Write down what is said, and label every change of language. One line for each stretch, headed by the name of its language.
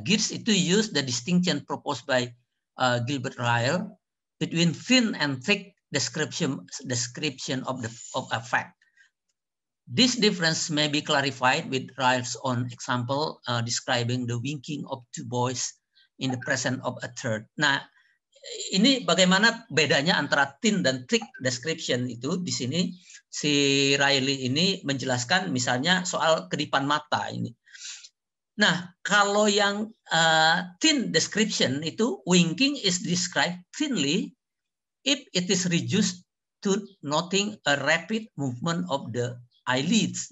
English: Geertz itu use the distinction proposed by Gilbert Ryle between thin and thick description of a fact. This difference may be clarified with Ryle's own example describing the winking of two boys in the presence of a third.
Indonesian: Nah, ini bagaimana bedanya antara thin dan thick description itu. Di sini si Riley ini menjelaskan misalnya soal kedipan mata ini. Nah, kalau yang
English: thin description itu, winking is described thinly if it is reduced to noting a rapid movement of the eyelids.